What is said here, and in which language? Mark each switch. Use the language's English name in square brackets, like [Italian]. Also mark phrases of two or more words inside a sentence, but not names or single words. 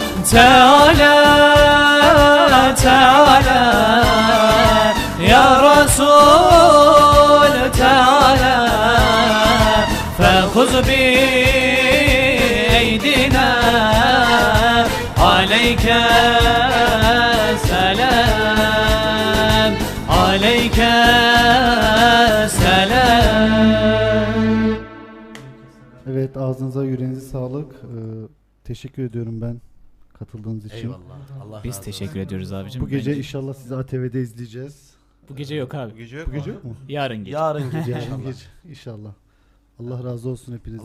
[Arabic] تعالى تعالى يا رسول تعالى فخذ بأيدينا عليك سلام عليك سلام. [Turkish] Evet, ağzınıza yüreğinize sağlık. Teşekkür ediyorum ben katıldığınız için. Eyvallah. Allah Biz razı teşekkür ediyoruz abicim. Bu gece Bence- inşallah sizi ATV'de izleyeceğiz. bu gece yok abi. Bu gece yok Bu mu? gece yok mu? Yarın gece. Yarın gece Yarın inşallah. gece inşallah. Allah razı olsun hepinizden.